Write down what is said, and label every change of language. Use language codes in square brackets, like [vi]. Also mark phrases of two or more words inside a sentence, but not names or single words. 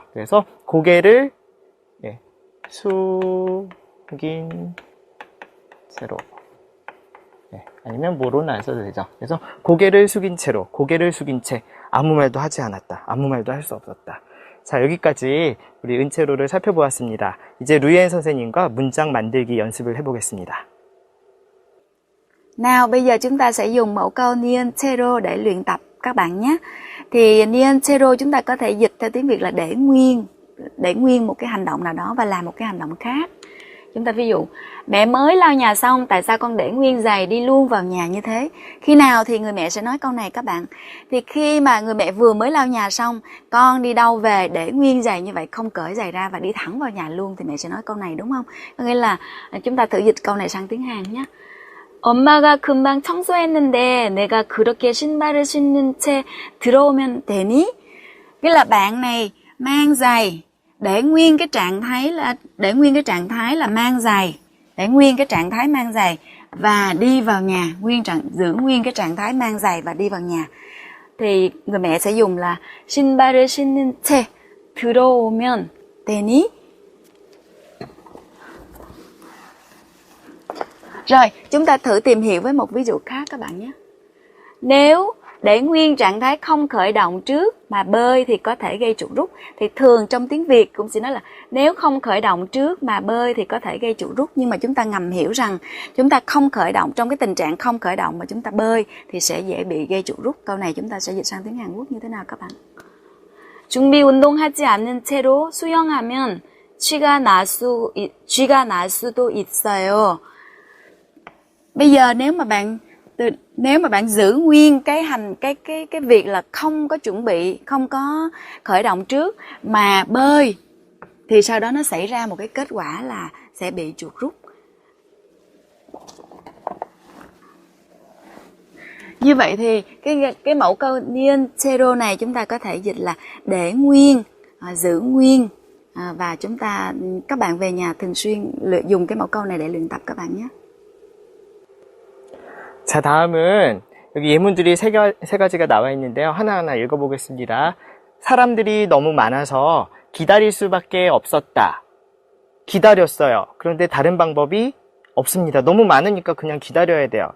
[ko] 그래서 고개를 숙인 채로, 아니면 뭐로는 안 써도 되죠. 그래서 고개를 숙인 채로, 고개를 숙인 채, 아무 말도 하지 않았다, 아무 말도 할 수 없었다. 자, 여기까지 우리 은채로를 살펴보았습니다. 이제 루이엔 선생님과 문장 만들기 연습을 해보겠습니다. [vi] Nào, bây giờ chúng ta sẽ dùng mẫu câu Nien Chero để luyện tập các bạn nhé. Thì Nien Chero chúng ta có thể dịch theo tiếng Việt là để nguyên một cái hành động nào đó và làm một cái hành động khác. Chúng ta ví dụ, mẹ mới lau nhà xong, tại sao con để nguyên giày đi luôn vào nhà như thế? Khi nào thì người mẹ sẽ nói câu này các bạn? Thì khi mà người mẹ vừa mới lau nhà xong, con đi đâu về để nguyên giày như vậy, không cởi giày ra và đi thẳng vào nhà luôn, thì mẹ sẽ nói câu này đúng không? Có nghĩa là chúng ta thử dịch câu này sang tiếng Hàn nhé. [ko] 엄마가 금방 청소했는데 내가 그렇게 신발을 신는 채 들어오면 되니? [vi] Nghĩa là bạn này mang giày để nguyên cái trạng thái là mang giày, để nguyên cái trạng thái mang giày và đi vào nhà, giữ nguyên cái trạng thái mang giày và đi vào nhà. Thì người mẹ sẽ dùng là [ko] 신발을 신는 채 들어오면 되니? [vi] Rồi, chúng ta thử tìm hiểu với một ví dụ khác các bạn nhé. Nếu để nguyên trạng thái không khởi động trước mà bơi thì có thể gây chuột rút. Thì thường trong tiếng Việt cũng sẽ nói là nếu không khởi động trước mà bơi thì có thể gây chuột rút. Nhưng mà chúng ta ngầm hiểu rằng chúng ta không khởi động, trong cái tình trạng không khởi động mà chúng ta bơi thì sẽ dễ bị gây chuột rút. Câu này chúng ta sẽ dịch sang tiếng Hàn Quốc như thế nào các bạn? [ko] 준비 운동하지 않는 채로 수영하면 쥐가 날 수도 있어요. [vi] Bây giờ nếu mà bạn giữ nguyên cái việc là không có chuẩn bị, không có khởi động trước mà bơi thì sau đó nó xảy ra một cái kết quả là sẽ bị chuột rút. Như vậy thì cái mẫu câu Nien Chero này chúng ta có thể dịch là để nguyên, giữ nguyên, và các bạn về nhà thường xuyên dùng cái mẫu câu này để luyện tập các bạn nhé. [ko] 자, 다음은 여기 예문들이 세 가지가 나와 있는데요. 하나하나 읽어보겠습니다. 사람들이 너무 많아서 기다릴 수밖에 없었다. 기다렸어요. 그런데 다른 방법이 없습니다. 너무 많으니까 그냥 기다려야 돼요.